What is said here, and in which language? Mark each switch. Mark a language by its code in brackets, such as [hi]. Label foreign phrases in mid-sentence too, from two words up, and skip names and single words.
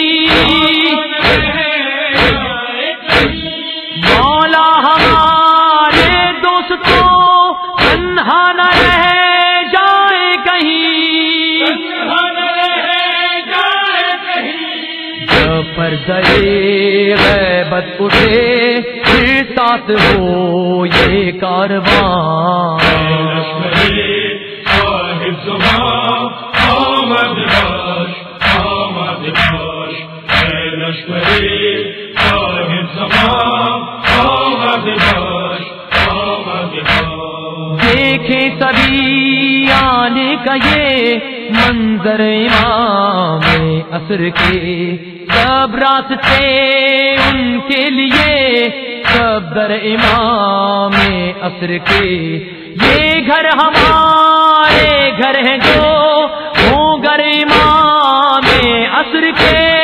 [ur] مولا ہمارے دوستوں تنہا نہ رہ جائے کہیں، پردے غیبت اٹھے پھر ساتھ ہو یہ کارواں، [fa] صاحب زمان آمد باش آمد باش، اے لشکری صاحب زمان آمد باش آمد باش۔ [ur] دیکھے سبھی آنے کا یہ منظر امام عصر کے، سب راستے ان کے لیے سب در امام عصر کے، یہ گھر ہمارے گھر ہیں جو ہوں گھر امام عصر کے،